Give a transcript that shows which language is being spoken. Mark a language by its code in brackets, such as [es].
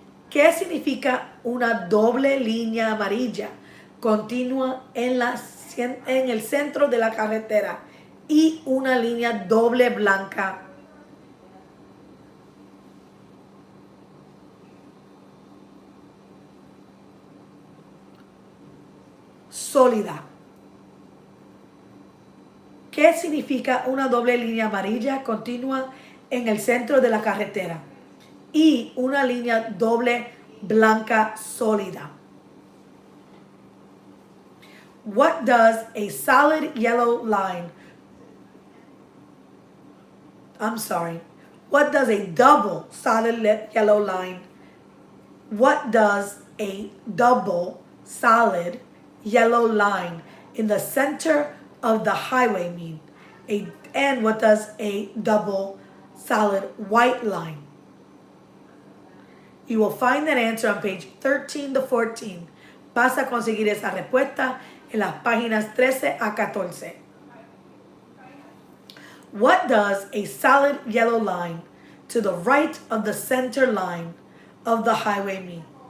[es] ¿Qué significa una doble línea amarilla continua en el centro de la carretera y una línea doble blanca sólida? ¿Qué significa una doble línea amarilla continua en el centro de la carretera y una línea doble blanca sólida? [en] What does a solid yellow line, what does a double solid yellow line, what does a double solid yellow line in the center of the highway mean? And what does a double solid white line? You will find that answer on page 13 to 14. [es] Vas a conseguir esa respuesta en las páginas 13 a 14. [en] What does a solid yellow line to the right of the center line of the highway mean?